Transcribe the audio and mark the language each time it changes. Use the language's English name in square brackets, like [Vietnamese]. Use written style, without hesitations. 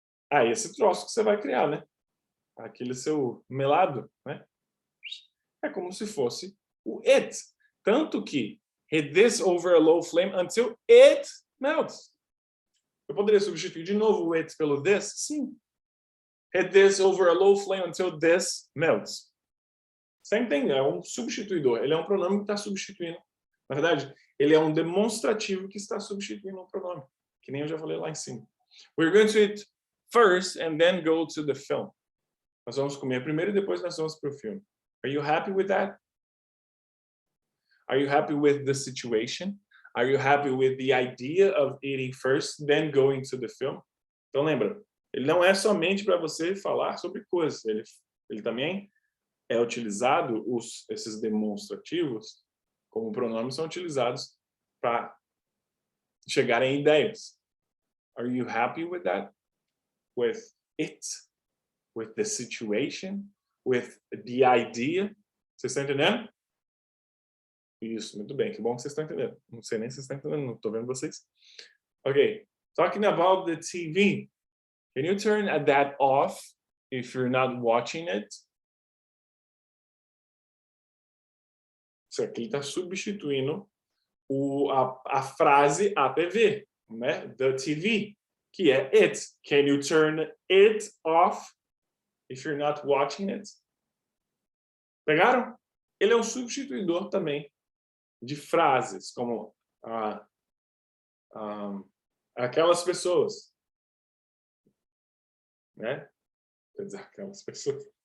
[Portuguese] Ah, esse troço que você vai criar, né? Aquele seu melado, né? É como se fosse o it. Tanto que [English] heat this over a low flame until it melts. [Portuguese] Eu poderia substituir de novo o it pelo this? Sim. [English] Heat this over a low flame until this melts. Same thing, [Portuguese] é um substituidor. Ele é um pronome que está substituindo. Na verdade, ele é um demonstrativo que está substituindo um pronome. Que nem eu já falei lá em cima. [English] We're going to eat first and then go to the film. [Portuguese] Nós vamos comer primeiro e depois nós vamos para o filme. [English] Are you happy with that? Are you happy with the situation? Are you happy with the idea of eating first, then going to the film? [Portuguese] Então lembra, ele não é somente para você falar sobre coisas. Ele também é utilizado, esses demonstrativos, como pronomes, são utilizados para chegar em ideias. [English] Are you happy with that? With it? With the situation? With the idea? [Portuguese] Vocês estão entendendo? Isso, muito bem. Que bom que vocês estão entendendo. Não sei nem se vocês estão entendendo, não estou vendo vocês. [English] Ok. Talking about the TV. Can you turn that off if you're not watching it? [Portuguese] Isso aqui está substituindo a frase a TV, né? The TV, que é it. [English] Can you turn it off if you're not watching it? [Portuguese] Pegaram? Ele é um substituidor também de frases, como aquelas pessoas, né? Quer dizer, aquelas pessoas.